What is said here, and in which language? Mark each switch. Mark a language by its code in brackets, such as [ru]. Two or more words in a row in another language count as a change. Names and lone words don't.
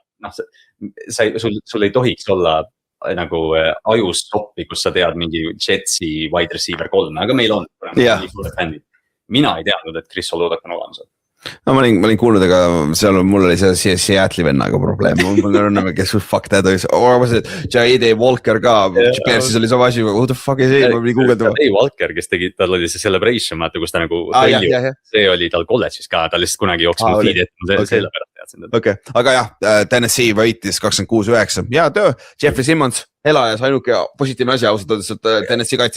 [et] Noh, sul ei tohiks olla nagu ajus toppi, kus sa tead mingi Jetsi [en] wide receiver [et] 3, aga meil on. Mina ei teadnud, et Chris Oludak on olemas. No ma olin kuulnud, aga seal mul oli see Seattle'i vennaga probleem. Mul on kes [en] fuck that is. [et] J.D. Walker ka, Bearsis oli sama asi, [en] who the fuck is [et] see, ma pidi guugeldama. J.D. Walker, kes tegi, tal oli see celebration, vaata, kus ta nagu see oli tal kolledžis ka, ta lihtsalt kunagi jooksnud feed, et selle pärast teadsin. Okei, aga jah, Tennessee võitis 26-9, hea töö, Jeffrey Simmons. Elajas ainuke positiivne asi ausalt öeldes, et Tennessee kaitses.